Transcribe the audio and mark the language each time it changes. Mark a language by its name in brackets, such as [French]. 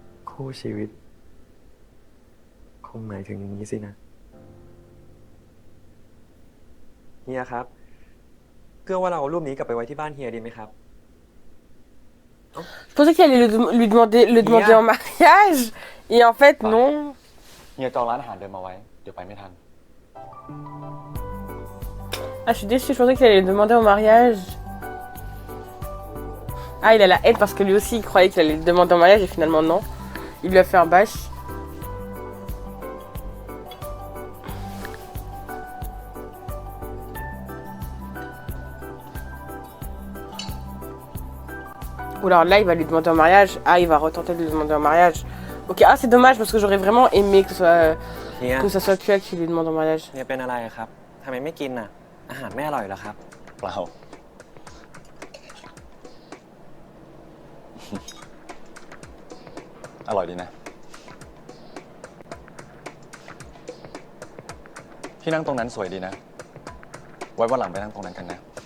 [Thai] คู่ชีวิต คงหมายถึงอย่างนี้สินะ เฮียครับเกื้อว่าเราเอารูปนี้กลับไปไว้ที่บ้านเฮียดีไหมครับ [French] Je pensais qu'elle allait le demander en mariage. Et en fait, non. [Thai] เฮียจองร้านอาหารเดินมาไว้ เดี๋ยวไปไม่ทัน [French] Ah, je suis déçue, je pensais qu'elle allait le demander en mariage. Ah, il a la haine parce que lui aussi, il croyait qu'il allait le demander en mariage et finalement, non. Il lui a fait un bâche. Ou alors là, il va lui demander en mariage. Ah, il va retenter de lui demander en mariage. Ok, ah, c'est dommage parce que j'aurais vraiment aimé que [Thai] เฮีย [French] ça soit Kua qui lui demande en mariage. [Thai] เฮียเป็นอะไรครับทำไมไม่กินอ่ะ อาหารไม่อร่อยเหรอครับ เปล่า อร่อยดีนะ ที่นั่งตรงนั้นสวยดีนะ ไว้วันหลังไปนั่งตรงนั้นกันนะ